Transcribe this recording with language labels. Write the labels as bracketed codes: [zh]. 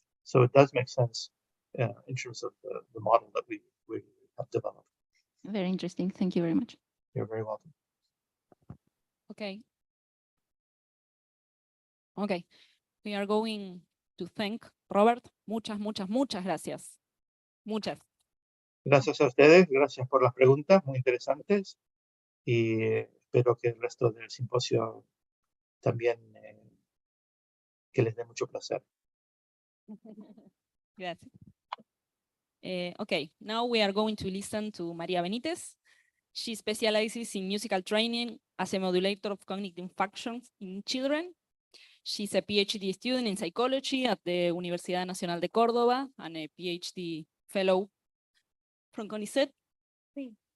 [en] So it does make sense in terms of the model that we have developed. Very interesting. Thank you very much. You're very welcome. Okay. Okay. We are going to thank Robert. [es] Muchas gracias. Muchas. Gracias a ustedes, gracias por las preguntas muy interesantes y espero que el resto del simposio también que les dé mucho placer. Gracias. [en] Okay, now we are going to listen to Maria Benitez. She specializes in musical training as a modulator of cognitive functions in children. She's a PhD student in psychology at the Universidad Nacional de Córdoba and a PhD fellow from CONICET. Sí.